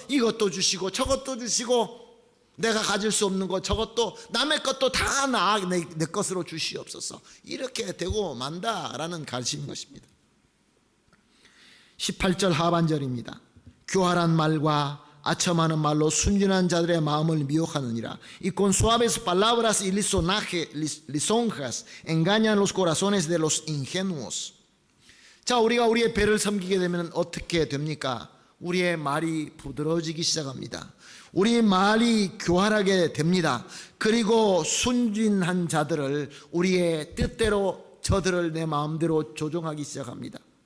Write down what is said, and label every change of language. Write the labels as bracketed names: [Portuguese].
[Korean] 이것도 주시고 저것도 주시고, 내가 가질 수 없는 것, 저것도 남의 것도 다 내 것으로 주시옵소서. 이렇게 되고 만다라는 가르침인 것입니다. 18절 하반절입니다. 교활한 말과 아첨하는 말로 순진한 자들의 마음을 미혹하느니라. [Spanish] Y con suaves palabras y lisonjas engañan los corazones de los ingenuos. [Korean] 자, 우리가 우리의 배를 섬기게 되면 어떻게 됩니까? 우리의 말이 부드러워지기 시작합니다. 우리 말이 교활하게 됩니다. 그리고 순진한 자들을, 우리의 뜻대로 저들을 내 마음대로 조종하기 시작합니다.